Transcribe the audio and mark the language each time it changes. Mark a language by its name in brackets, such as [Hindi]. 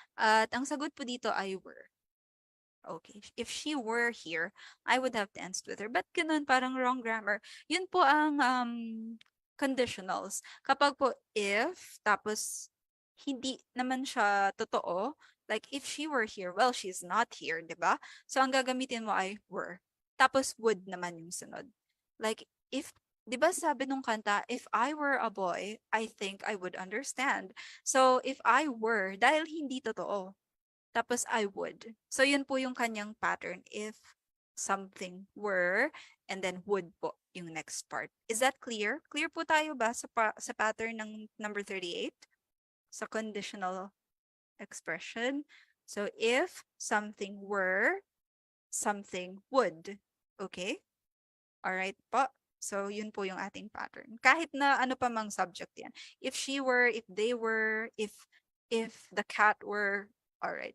[Filipino] At ang sagot po dito ay were. [English] Okay. If she were here, I would have danced with her. [Filipino] But ganun, parang wrong grammar. Yun po ang conditionals. Kapag po if, tapos hindi naman siya totoo, like if she were here, [English] well, she's not here, [Filipino] di ba? So, ang gagamitin mo ay were. Tapos would naman yung sunod. Like, if, di ba sabi nung kanta, [English] if I were a boy, I think I would understand. [Filipino] So, if I were, dahil hindi totoo, tapos I would. So, yun po yung kanyang pattern. If something were, and then would po yung next part. [English] Is that clear? [Filipino] Clear po tayo ba sa pattern ng number 38? Sa conditional expression. [English] So, if something were, something would. [Filipino] Okay? Alright po. So, yun po yung ating pattern. Kahit na ano pa mang subject yan. [English] If she were, if they were, if the cat were, alright.